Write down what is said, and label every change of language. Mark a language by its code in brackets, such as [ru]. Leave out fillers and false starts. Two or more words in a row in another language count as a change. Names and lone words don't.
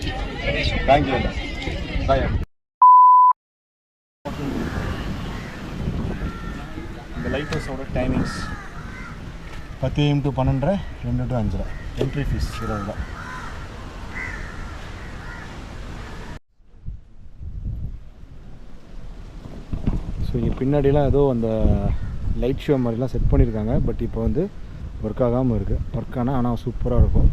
[en] Thank you. Bye. [ta] இந்த [en] light houseஓட timings [ta] 10 AM to 12:30, 2 to 5:30. [en] entry fee [ta] 20 தான். ஸோ இங்கே பின்னாடிலாம் ஏதோ அந்த [en] light show [ta] மாதிரிலாம் செட் பண்ணியிருக்காங்க. பட் இப்போ வந்து ஒர்க் ஆகாமல் இருக்குது. ஒர்க் ஆனால் சூப்பராக இருக்கும்.